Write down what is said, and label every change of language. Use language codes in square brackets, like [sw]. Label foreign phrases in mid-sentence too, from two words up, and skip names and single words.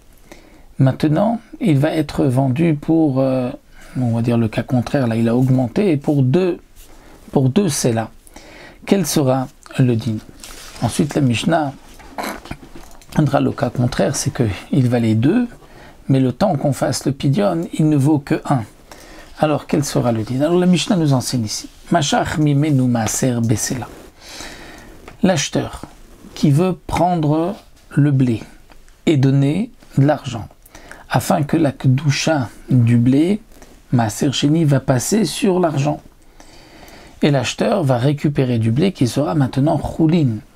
[fr] Maintenant, il va être vendu pour, on va dire le cas contraire, là il a augmenté, pour deux sélas. Quel sera le din? Ensuite, la Mishnah prendra le cas contraire, c'est qu'il valait 2, mais le temps qu'on fasse le pidyon, il ne vaut que 1. Alors, quel sera le din? Alors, la Mishnah nous enseigne ici. [he] משך ממנו מעשר בסלע. [fr] L'acheteur qui veut prendre le blé et donner de l'argent, afin que la kedusha du blé, [he] מעשר שני, [fr] va passer sur l'argent. Et l'acheteur va récupérer du blé qui sera maintenant choulin.